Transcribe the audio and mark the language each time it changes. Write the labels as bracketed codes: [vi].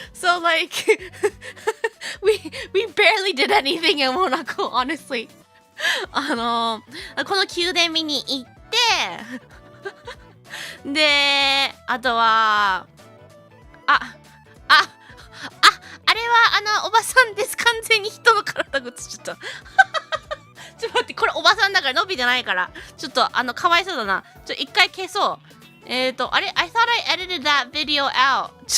[en] So, like, we barely did anything in Monaco, honestly. [ja] この宮殿見に行ってで、あとはあれはおばさんです。完全に人の体が映っちゃった。ちょっと待って、これおばさんだから、のびじゃないから。ちょっとかわいそうだな。一回消そう。あれ [en] I thought I edited that video out.